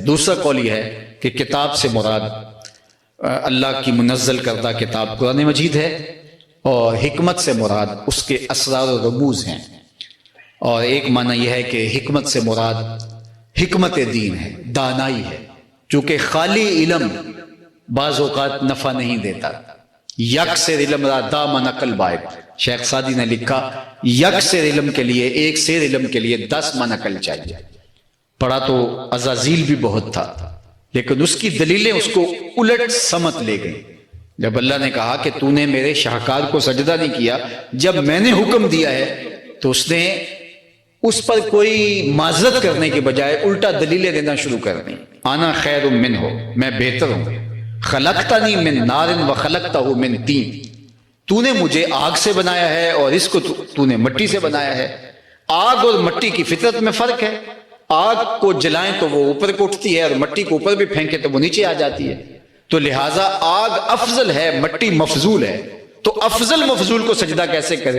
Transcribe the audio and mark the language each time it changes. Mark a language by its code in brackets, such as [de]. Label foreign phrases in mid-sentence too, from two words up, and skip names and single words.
[ur] دوسرا قول یہ ہے کہ کتاب سے مراد اللہ کی منزل کردہ کتاب قرآن مجید ہے، اور حکمت سے مراد اس کے اسرار و رموز ہیں۔ اور ایک معنی یہ ہے کہ حکمت سے مراد حکمت دین ہے، دانائی ہے، چونکہ خالی علم بعض اوقات نفع نہیں دیتا۔ [fa] یک سیر علم را دام نقل باید، [ur] شیخ سعدی نے لکھا یک سیر علم کے لیے، ایک سیر علم کے لیے 10 من عقل چاہیے۔ پڑھا تو عزازیل بھی بہت تھا، لیکن اس کی دلیلیں اس کو الٹ سمت لے گئی۔ جب اللہ نے کہا کہ تو نے میرے شاہکار کو سجدہ نہیں کیا جب میں نے حکم دیا ہے، تو اس نے اس پر کوئی معذرت کرنے کے بجائے الٹا دلیلیں دینا شروع کر دیں۔ [ar] انا خیر منہ، [ur] میں بہتر ہوں، [ar] خلقتنی من نار وخلقتہ من طین، [ur] تو نے مجھے آگ سے بنایا ہے اور اس کو تو نے مٹی سے بنایا ہے۔ آگ اور مٹی کی فطرت میں فرق ہے، آگ کو جلائیں تو وہ اوپر کو اٹھتی ہے، اور مٹی کو اوپر بھی پھینکے تو وہ نیچے آ جاتی ہے۔ تو لہٰذا آگ افضل ہے، مٹی مفضول ہے، تو افضل مفضول کو سجدہ کیسے کرے؟